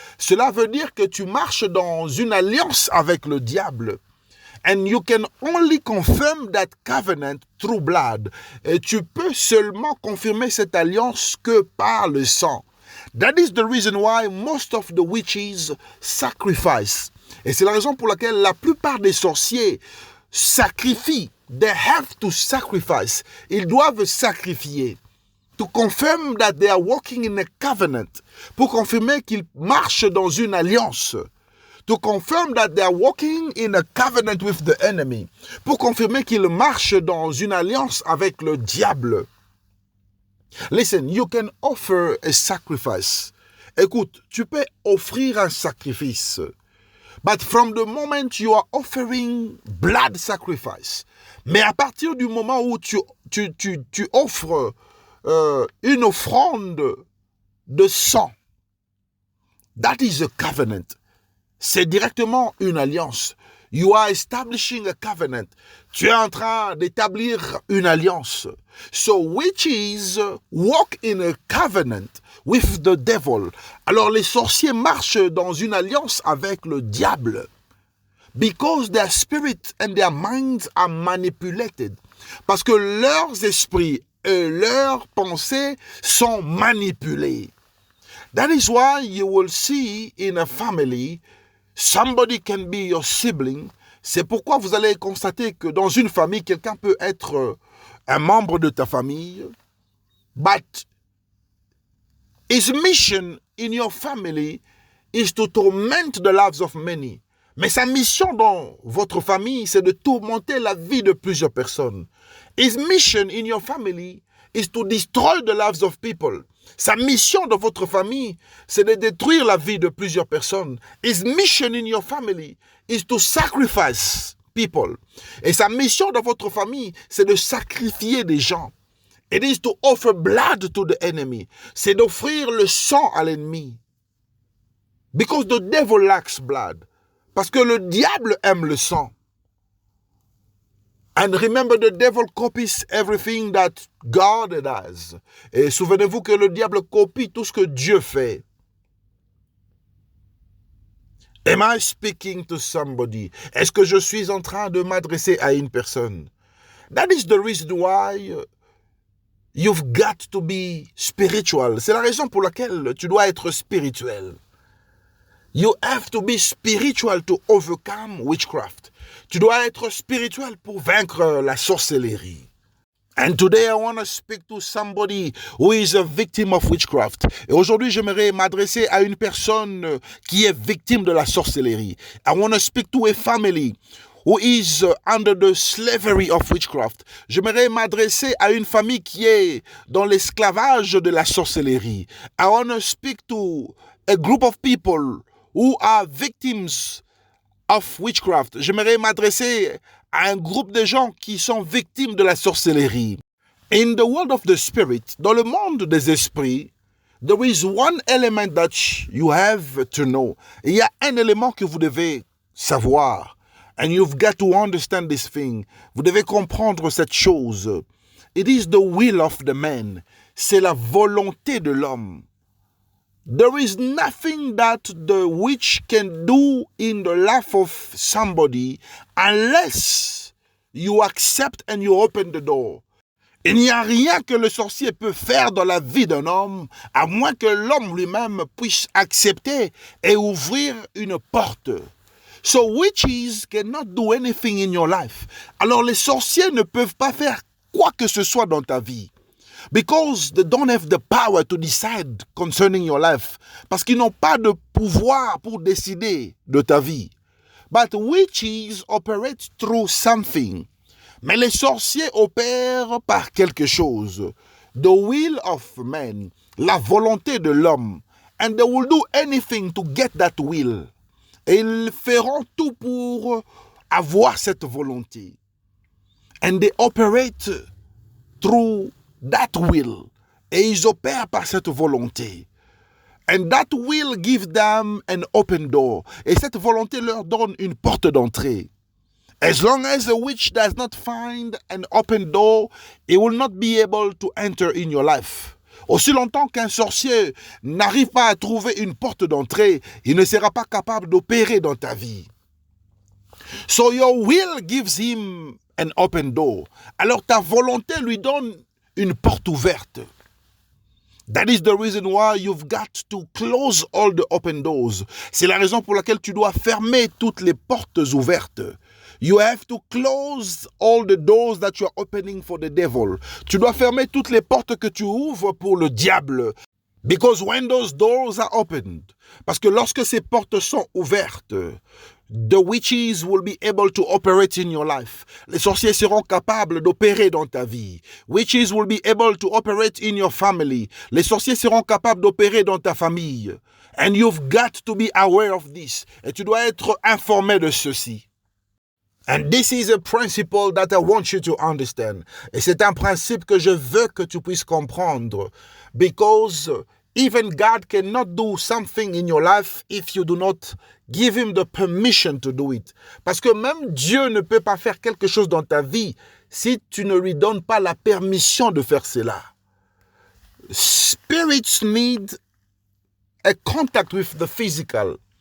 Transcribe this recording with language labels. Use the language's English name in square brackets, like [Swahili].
[French] Cela veut dire que tu marches dans une alliance avec le diable. [English] And you can only confirm that covenant through blood. [French] Et tu peux seulement confirmer cette alliance que par le sang. [English] That is the reason why most of the witches sacrifice. [French] Et c'est la raison pour laquelle la plupart des sorciers sacrifient. [English] They have to sacrifice. [French] Ils doivent sacrifier. [English] To confirm that they are walking in a covenant. [French] Pour confirmer qu'ils marchent dans une alliance. [English] To confirm that they are walking in a covenant with the enemy. [French] Pour confirmer qu'ils marchent dans une alliance avec le diable. [English] Listen, you can offer a sacrifice. [French] Écoute, tu peux offrir un sacrifice. [English] But from the moment you are offering blood sacrifice, [French] mais à partir du moment où tu offres une offrande de sang, [English] that is a covenant. [French] C'est directement une alliance. [English] You are establishing a covenant. [French] Tu es en train d'établir une alliance. [English] So witches walk in a covenant with the devil. [French] Alors les sorciers marchent dans une alliance avec le diable. [English] Because their spirit and their minds are manipulated. [French] Parce que leurs esprits et leurs pensées sont manipulés. [English] That is why you will see in a family, somebody can be your sibling. [French] C'est pourquoi vous allez constater que dans une famille, quelqu'un peut être un membre de ta famille. [English] But his mission in your family is to torment the lives of many. [French] Mais sa mission dans votre famille, c'est de tourmenter la vie de plusieurs personnes. [English] His mission in your family is to destroy the lives of people. [French] Sa mission dans votre famille, c'est de détruire la vie de plusieurs personnes. [English] His mission in your family is to sacrifice people. [French] Et sa mission dans votre famille, c'est de sacrifier des gens. [English] It is to offer blood to the enemy. [French] C'est d'offrir le sang à l'ennemi. [English] Because the devil lacks blood. [French] Parce que le diable aime le sang. [English] And remember, the devil copies everything that God does. [French] Et souvenez-vous que le diable copie tout ce que Dieu fait. [English] Am I speaking to somebody? [French] Est-ce que je suis en train de m'adresser à une personne? [English] That is the reason why you've got to be spiritual. [French] C'est la raison pour laquelle tu dois être spirituel. [English] You have to be spiritual to overcome witchcraft. [French] Tu dois être spirituel pour vaincre la sorcellerie. [English] And today I want to speak to somebody who is a victim of witchcraft. [French] Et aujourd'hui, j'aimerais m'adresser à une personne qui est victime de la sorcellerie. [English] I want to speak to a family who is under the slavery of witchcraft. [French] J'aimerais m'adresser à une famille qui est dans l'esclavage de la sorcellerie. [English] I want to speak to a group of people who are victims of witchcraft. [French] J'aimerais m'adresser à un groupe de gens qui sont victimes de la sorcellerie. [English] In the world of the spirit, [French] dans le monde des esprits, [English] There is one element that you have to know. [French] Il y a un élément que vous devez savoir. [English] And you've got to understand this thing. [French] Vous devez comprendre cette chose. [English] It is the will of the man. [French] C'est la volonté de l'homme. [English] There is nothing that the witch can do in the life of somebody unless you accept and you open the door. [French] Il n'y a rien que le sorcier peut faire dans la vie d'un homme, à moins que l'homme lui-même puisse accepter et ouvrir une porte. [English] So witches cannot do anything in your life. [French] Alors les sorciers ne peuvent pas faire quoi que ce soit dans ta vie. [English] Because they don't have the power to decide concerning your life. [French] Parce qu'ils n'ont pas de pouvoir pour décider de ta vie. [English] But witches operate through something. [French] Mais les sorciers opèrent par quelque chose. [English] The will of man, [French] la volonté de l'homme. [English] And they will do anything to get that will. [French] Et ils feront tout pour avoir cette volonté. [English] And they operate through that will. [French] Et ils opèrent par cette volonté. [English] And that will give them an open door. [French] Et cette volonté leur donne une porte d'entrée. [English] As long as a witch does not find an open door, it will not be able to enter in your life. [French] Aussi longtemps qu'un sorcier n'arrive pas à trouver une porte d'entrée, il ne sera pas capable d'opérer dans ta vie. [English] So your will gives him an open door. [French] Alors ta volonté lui donne une porte ouverte. [English] That is the reason why you've got to close all the open doors. [French] C'est la raison pour laquelle tu dois fermer toutes les portes ouvertes. [English] You have to close all the doors that you are opening for the devil. [French] Tu dois fermer toutes les portes que tu ouvres pour le diable. [English] Because when those doors are opened, [French] parce que lorsque ces portes sont ouvertes, [English] the witches will be able to operate in your life. [French] Les sorciers seront capables d'opérer dans ta vie. [English] Witches will be able to operate in your family. [French] Les sorciers seront capables d'opérer dans ta famille. [English] And you've got to be aware of this. [French] Et tu dois être informé de ceci. [English] And this is a principle that I want you to understand. [French] Et c'est un principe que je veux que tu puisses comprendre. [English] Because even God cannot do something in your life if you do not give him the permission to do it. [French] Parce que même Dieu ne peut pas faire quelque chose dans ta vie si tu ne lui donnes pas la permission de faire cela. [English] Spirits need a contact with the physical.